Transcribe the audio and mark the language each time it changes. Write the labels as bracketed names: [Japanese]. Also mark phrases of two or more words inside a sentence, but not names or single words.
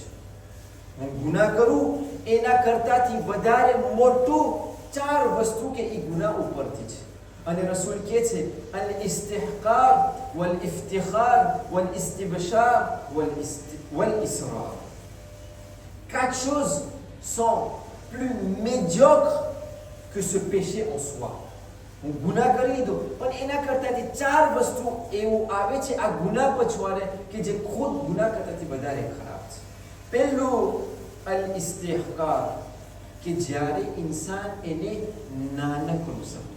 [Gujarati] હું ગુનાહ કરું એના કરતાથી વધારે મોટું 4 વસ્તુ કે એ ગુનાહ ઉપરથી છે. અને રસૂલ કહે છે [Arabic] الاستحقار والافتخار والاستبشار والإصرار. [French] 4 choses sont plus médiocres que ce péché en soi. [Gujarati] હું ગુનાહ કરી લીધો, પણ એના કરતાથી 4 વસ્તુ એવું આવે છે આ ગુનાહ પછવાડે કે જે ખુદ ગુનાહ કરતાથી વધારે ખરાબ છે. પહેલું [Arabic] الاستحقار, [Gujarati] કે જ્યારે ઇન્સાન એને નાનકડું સમજે.